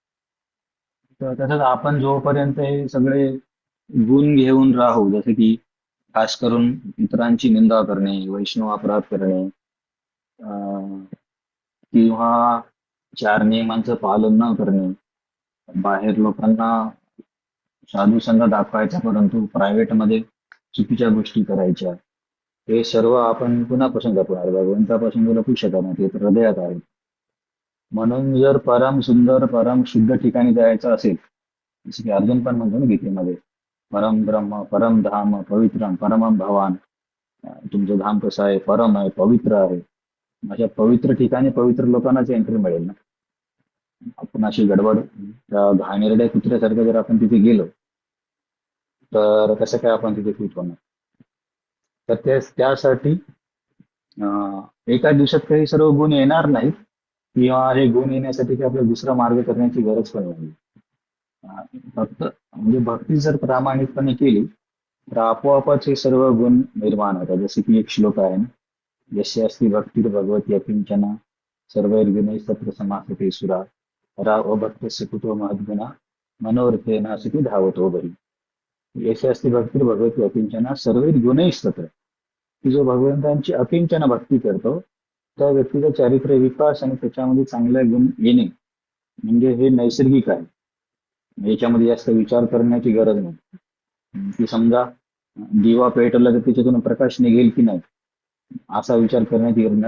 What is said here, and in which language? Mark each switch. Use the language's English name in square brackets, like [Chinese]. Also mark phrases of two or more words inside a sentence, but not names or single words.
[Marathi] तर तसंच आपण जोपर्यंत हे सगळे गुण घेऊन राहू, जसे की खास करून इतरांची निंदा करणे, वैष्णव अपराध करणे, अं, किंवा चार नियमांचं पालन न करणे, बाहेर लोकांना साधू संघ दाखवायचा परंतु प्रायव्हेट मध्ये चुकीच्या गोष्टी करायच्या, हे सर्व आपण कुणापासून लपवणार, भगवंतापासून तर लपू शकत नाही, ते तर हृदयात आहे. म्हणून जर परम सुंदर परम शुद्ध ठिकाणी जायचं असेल, जसं की अर्जुन पण म्हणतो ना गीतेमध्ये, [Sanskrit] परम ब्रह्म परम धाम पवित्रम परमम भवान, [Marathi] तुमचं धाम कसं आहे, परम आहे, पवित्र आहे. अशा पवित्र ठिकाणी पवित्र लोकांनाच एंट्री मिळेल ना. आपण अशी गडबड त्या घाणेरड्या कुत्र्यासारखं जर आपण तिथे गेलो, तर कसं काय आपण तिथे फिट होणार. तर त्यासाठी एका दिवसात काही सर्व गुण येणार नाहीत, किंवा हे गुण येण्यासाठी काही आपल्याला दुसरा मार्ग करण्याची गरज पण नाही. फक्त म्हणजे भक्ती जर प्रामाणिकपणे केली, तर आपोआपच हे सर्व गुण निर्माण होतात. जसे की एक श्लोक आहे ना, [Sanskrit] यस्य अस्ति भक्तिर् भगवती अकिंचना सर्वैर्गुणैः तत्र समासते सुरा रा अभक्तस्य कुतो महद्गुणा मनोरथेनासति धावतो बही. यस्य अस्ति भक्तिर् भगवती अकिंचना सर्वैर्गुणैः तत्र, [Marathi] की जो भगवंतांची अकिंचन भक्ती करतो, त्या व्यक्तीचा चारित्र्य विकास आणि त्याच्यामध्ये चांगले गुण येणे म्हणजे हे नैसर्गिक आहे. याच्यामध्ये जास्त विचार करण्याची गरज नाही. की समजा दिवा पेटवला तर त्याच्यातून प्रकाश निघेल की नाही, असा विचार करण्याची गरज नाही.